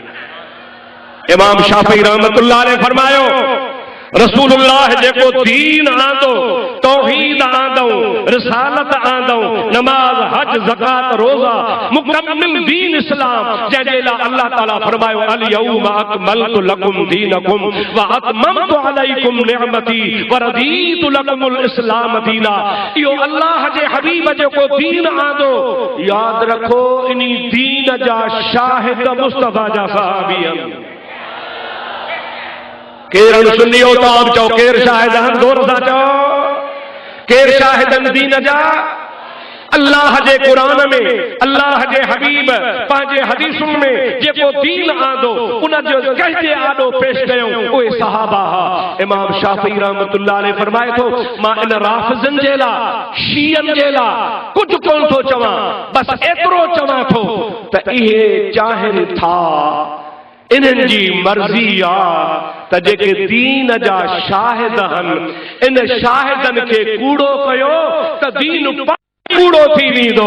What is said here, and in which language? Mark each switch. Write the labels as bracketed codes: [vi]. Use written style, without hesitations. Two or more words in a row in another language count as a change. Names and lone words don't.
[sd] इमाम शाफ़ई [ar] رحمة الله عليه [sd] फरमायो रसूलुल्लाह जेको दीन आंदो, तौहीद आंदो, रिसालत आंदो, नमाज, हज, ज़कात, रोज़ा, मुकम्मिल दीन इस्लाम, जंहिंजे लाइ अल्लाह ताला फरमायो [ar] اليوم أكملت لكم دينكم وأتممت عليكم نعمتي ورضيت لكم الإسلام دينا. [sd] इहो अल्लाह जे हबीब जेको दीन आंदो, यादि रखो इन्ही दीन जा शाहिद मुस्तफ़ा जा सहाबी आहिनि। केरु सुन्नी हो तो आप चओ केरु शाहिद आहिनि, ज़ोर सां चओ केरु शाहिद आहिनि दीन जा? अल्लाह जे कुरान में अल्लाह जे हबीब पंहिंजे हदीसुनि में जेको दीन आंदो उन जो कहजे आॾो पेश कयूं उहे सहाबा हा। इमाम शाफ़ी [ar] رحمة الله عليه [sd] फरमाए थो मां इन राफ़िज़नि जे लाइ शीयनि जे लाइ कुझु कोन थो चवां, बस एतिरो चवां थो त इहे चाहिनि था इन्हनि जी मर्ज़ी आहे त जेके दीन जा शाहिद आहिनि इन शाहिदनि खे कूड़ो कयो त दीन कूड़ो थी वेंदो।